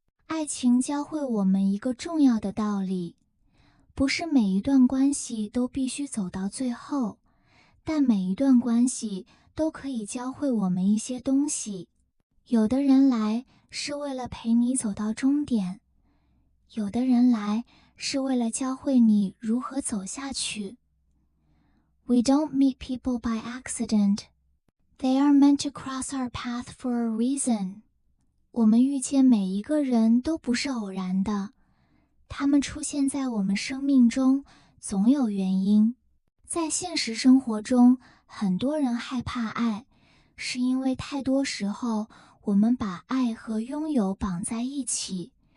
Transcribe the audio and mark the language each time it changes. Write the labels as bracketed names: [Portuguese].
[Chinese] 爱情教会我们一个重要的道理，不是每一段关系都必须走到最后，但每一段关系都可以教会我们一些东西。有的人来是为了陪你走到终点，有的人来是为了教会你如何走下去。 [English] We don't meet people by accident. They are meant to cross our path for a reason. [Chinese] 我们遇见每一个人都不是偶然的，他们出现在我们生命中总有原因。在现实生活中，很多人害怕爱，是因为太多时候我们把爱和拥有绑在一起。